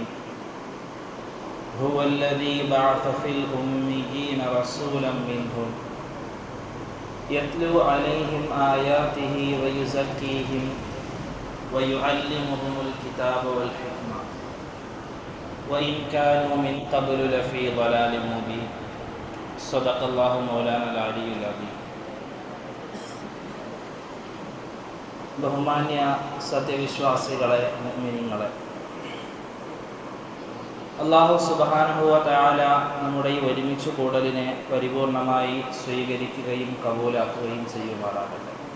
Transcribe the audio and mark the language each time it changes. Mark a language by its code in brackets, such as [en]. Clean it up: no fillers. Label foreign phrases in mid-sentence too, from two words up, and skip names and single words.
[ar] هو الذي بعث في الأميين رسولا منهم يتلو عليهم آياته ويزكيهم ويعلمهم الكتاب والحكمة وإن كانوا من قبل لفي ضلال مبين. صدق الله مولانا العلي العظيم. [ml] ബഹുമാന്യ സത്യവിശ്വാസികളെ, മുഅ്മിനീങ്ങളെ, [ar] الله سبحانه وتعالى [ml] നമ്മുടെ ഈ ഒരുമിച്ച് കൂടലിനെ പരിപൂർണമായി സ്വീകരിക്കുകയും കബൂലാക്കുകയും ചെയ്യുമാറാകട്ടെ.